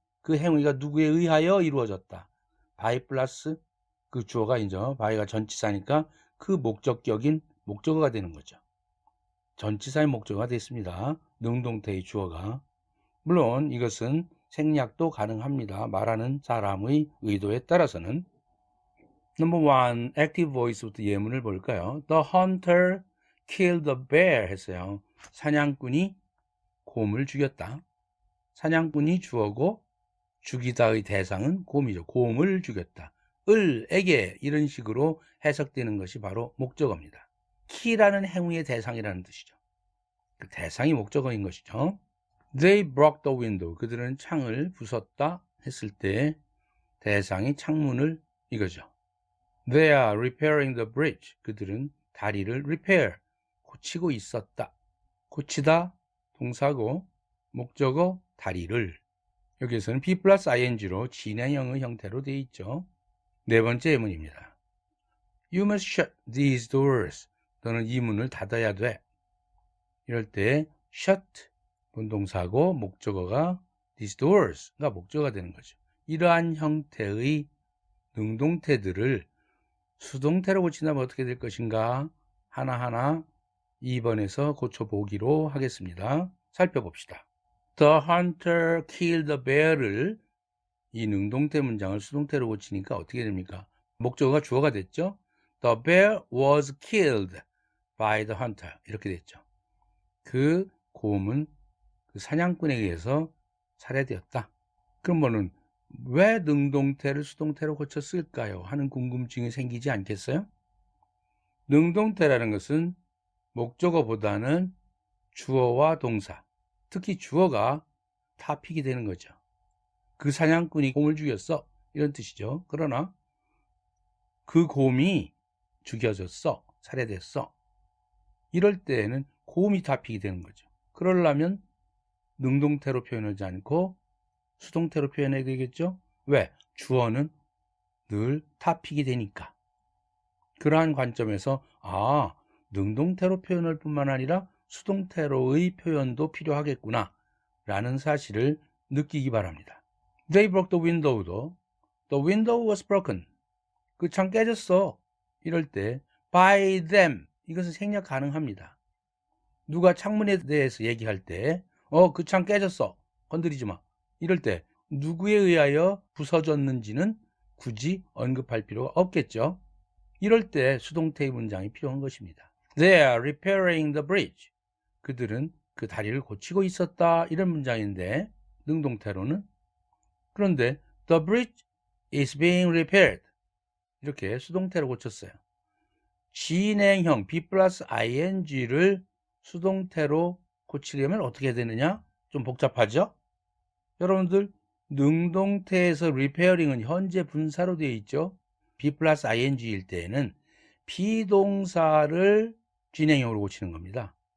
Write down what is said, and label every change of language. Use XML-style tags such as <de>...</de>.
<ko>그 행위가 누구에 의하여 이루어졌다. by 플러스 그 주어가 이제 by가 전치사니까 그 목적격인 목적어가 되는 거죠. 전치사의 목적어가 됐습니다. 능동태의 주어가. 물론 이것은 생략도 가능합니다. 말하는 사람의 의도에 따라서는. Number 1, active voice부터 예문을 볼까요?</ko> <en>The hunter killed the bear</en> <ko>했어요. 사냥꾼이 곰을 죽였다. 사냥꾼이 주어고 죽이다의 대상은 곰이죠. 곰을 죽였다. 에게 이런 식으로 해석되는 것이 바로 목적어입니다. kill라는 행위의 대상이라는 뜻이죠. 그 대상이 목적어인 것이죠.</ko> <en>They broke the window.</en> <ko>그들은 창을 부쉈다 했을 때 대상이 창문을 이거죠.</ko> <en>They are repairing the bridge.</en> <ko>그들은 다리를</ko> <en>repair,</en> <ko>고치고 있었다. 고치다, 동사고 목적어 다리를 여기에서는 be 플러스 ing로 진행형의 형태로 되어 있죠. 네 번째 예문입니다.</ko> <en>You must shut these doors.</en> <ko>너는 이 문을 닫아야 돼. 이럴 때 shut 본동사고 목적어가 these doors가 목적어가 되는 거죠. 이러한 형태의 능동태들을 수동태로 고친다면 어떻게 될 것인가 하나하나 2번에서 고쳐보기로 하겠습니다. 살펴봅시다.</ko> <en>The hunter killed the bear</en> <ko>를 이 능동태 문장을 수동태로 고치니까 어떻게 됩니까? 목적어가 주어가 됐죠.</ko> <en>The bear was killed by the hunter</en> <ko>이렇게 됐죠. 그 곰은 그 사냥꾼에 의해서 살해되었다. 그러면은 왜 능동태를 수동태로 고쳤을까요? 하는 궁금증이 생기지 않겠어요? 능동태라는 것은 목적어보다는 주어와 동사, 특히 주어가 타픽이 되는 거죠. 그 사냥꾼이 곰을 죽였어 이런 뜻이죠. 그러나 그 곰이 죽여졌어, 살해됐어 이럴 때에는 곰이 타픽이 되는 거죠. 그러려면 능동태로 표현하지 않고 수동태로 표현해야 되겠죠. 왜? 주어는 늘 타픽이 되니까. 그러한 관점에서 능동태로 표현할 뿐만 아니라 수동태로의 표현도 필요하겠구나 라는 사실을 느끼기 바랍니다.</ko> <en>They broke the window도 The window was broken.</en> <ko>그 창 깨졌어. 이럴 때</ko> <en>by them</en> <ko>이것은 생략 가능합니다. 누가 창문에 대해서 얘기할 때 그 창 깨졌어. 건드리지 마. 이럴 때 누구에 의하여 부서졌는지는 굳이 언급할 필요가 없겠죠. 이럴 때 수동태의 문장이 필요한 것입니다.</ko> <en>They are repairing the bridge.</en> <ko>그들은 그 다리를 고치고 있었다. 이런 문장인데 능동태로는 그런데</ko> <en>the bridge is being repaired.</en> <ko>이렇게 수동태로 고쳤어요. 진행형 be 플러스 ing를 수동태로 고치려면 어떻게 되느냐? 좀 복잡하죠? 여러분들 능동태에서 repairing은 현재 분사로 되어 있죠. be 플러스 ing일 때에는 비동사를 진행형으로 고치는 겁니다.</ko>